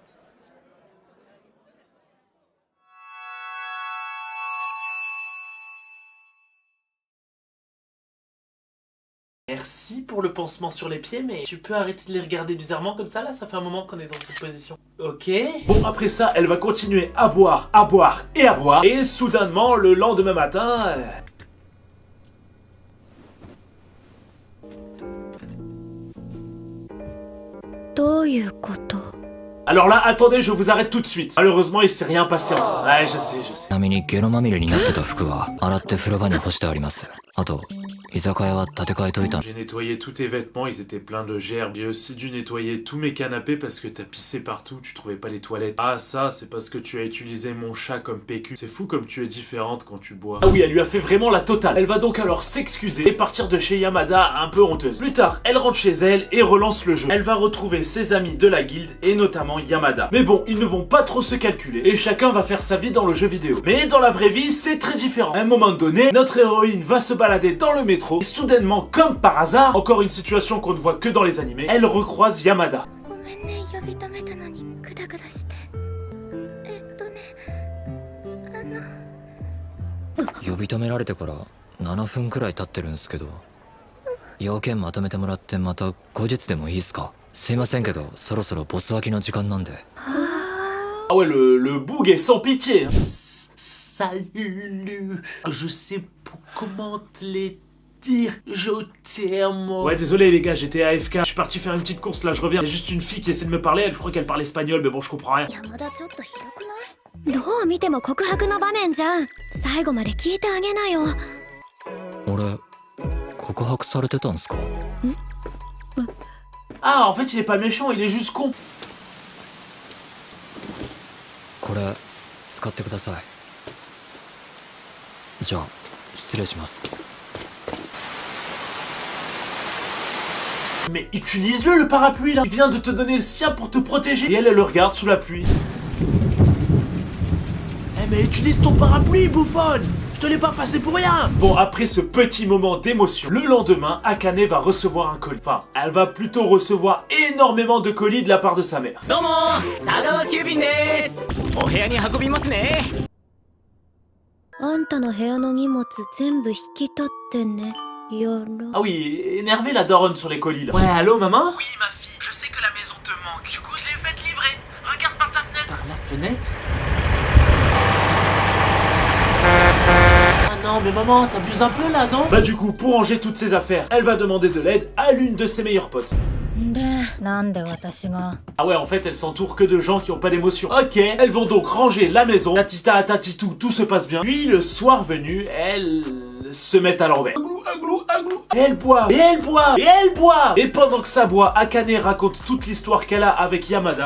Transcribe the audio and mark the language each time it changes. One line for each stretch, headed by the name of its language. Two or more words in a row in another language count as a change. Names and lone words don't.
French: Merci pour le pansement sur les pieds, mais tu peux arrêter de les regarder bizarrement comme ça là? Ça fait un moment qu'on est dans cette position. Ok. Bon, après ça, elle va continuer à boire et à boire. Et soudainement, le lendemain matin...
Japanese: どういうこと
French: Alors là, attendez, je vous arrête tout de suite. Malheureusement, il s'est rien passé entre eux. Ouais, je sais.
Japanese: ちなみにゲロまみれになってた服は洗って風呂場に干してあります。あと居酒屋は建て替えといた。
French: J'ai nettoyé tous tes vêtements, ils étaient pleins de gerbes. J'ai aussi dû nettoyer tous mes canapés parce que t'as pissé partout, tu trouvais pas les toilettes. Ah ça, c'est parce que tu as utilisé mon chat comme PQ. C'est fou comme tu es différente quand tu bois. Ah oui, elle lui a fait vraiment la totale. Elle va donc alors s'excuser et partir de chez Yamada un peu honteuse. Plus tard, elle rentre chez elle et relance le jeu. Elle va retrouver ses amis de la guilde et notamment Yamada. Mais bon, ils ne vont pas trop se calculer et chacun va faire sa vie dans le jeu vidéo. Mais dans la vraie vie, c'est très différent. À un moment donné, notre héroïne va se balader dans le métro et soudainement, comme par hasard, encore une situation qu'on ne voit que dans les animés, elle recroise Yamada.
Japanese: ごめんね呼び止めたのにグダグダして呼び止められてから7分くらい経ってるんですけど、要件まとめてもらってまた後日でもいいですか？すいませんけどそろそろボス脇の時間なんで。
French: Ah ouais, le boug est sans pitié. Salut, je sais pas comment te les dire, je t'aime. Ouais, désolé les gars, j'étais AFK. Je suis parti faire une petite course là, je reviens. Il y a juste une fille qui essaie de me parler, je crois qu'elle parle espagnol, mais bon, je comprends rien.
Japanese: 山田ちょっとひどくないどう見ても告白の場面じゃん最後まで聞いてあげなよ俺告白されてたんすか？
French: Ah, en fait, il est pas méchant, il est juste con.
Japanese: これ使ってください。じゃあ失礼します。
French: Mais utilise-le, le parapluie là. Il vient de te donner le sien pour te protéger. Et elle le regarde sous la pluie. Eh mais utilise ton parapluie, bouffonne. Je te l'ai pas passé pour rien. Bon, après ce petit moment d'émotion, le lendemain, Akane va recevoir un colis. Enfin, elle va plutôt recevoir énormément de colis de la part de sa mère.
Japanese: どうも田川急便です。お部屋に運びますね。あんたの部屋の荷物全部引き取ってね
French: Ah oui, énervé la daronne sur les colis là. Ouais, allô maman? Oui ma fille, je sais que la maison te manque. Du coup je l'ai faite livrer. Regarde par ta fenêtre. Par la fenêtre? Ah non, mais maman, t'abuses un peu là, non? Bah du coup, pour ranger toutes ses affaires, elle va demander de l'aide à l'une de ses meilleures potes.
Japanese: でなんで私が
French: Ah ouais, en fait, elle s'entoure que de gens qui ont pas d'émotion. Ok, elles vont donc ranger la maison. Tatita, tatitou, tout se passe bien. Puis, le soir venu, elles se mettent à l'envers. Aglou, aglou, aglou, Et elle boit, et elle boit, et elle boit. Et pendant que ça boit, Akane raconte toute l'histoire qu'elle a avec Yamada.